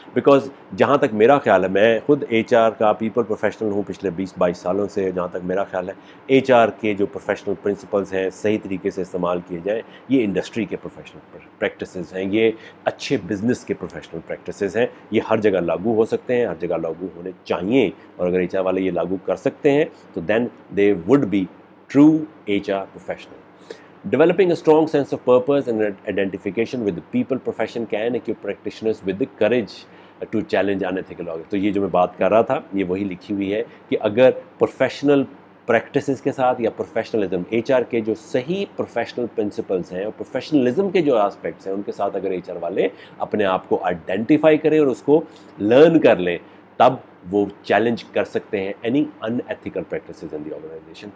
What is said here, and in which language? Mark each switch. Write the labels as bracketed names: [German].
[Urdu] Because جہاں تک میرا خیال ہے, میں خود ایچ آر کا پیپل پروفیشنل ہوں پچھلے 20-22 سالوں سے, جہاں تک میرا خیال ہے ایچ آر کے جو پروفیشنل پرنسپلز ہیں صحیح طریقے سے استعمال کیے جائیں, یہ انڈسٹری کے پروفیشنل پریکٹسز ہیں, یہ اچھے بزنس کے پروفیشنل پریکٹسز ہیں, یہ ہر جگہ لاگو ہو سکتے ہیں, ہر جگہ لاگو ہونے چاہیے. اور اگر ایچ آر والے یہ لاگو کر سکتے ہیں تو [English] Then they would be true HR professional. Developing a strong sense of purpose and identification with the people profession can equip practitioners with the courage to challenge unethical organizations. [Urdu] تو یہ جو میں بات کر رہا تھا یہ وہی لکھی ہوئی ہے کہ اگر پروفیشنل پریکٹسز کے ساتھ یا پروفیشنلزم, ایچ آر کے جو صحیح پروفیشنل پرنسپلز ہیں اور پروفیشنلزم کے جو آسپیکٹس ہیں ان کے ساتھ اگر ایچ آر والے اپنے آپ کو آئیڈینٹیفائی کریں اور اس کو لرن کر لیں, تب وہ چیلنج کر سکتے ہیں [English] Any unethical practices in the organization.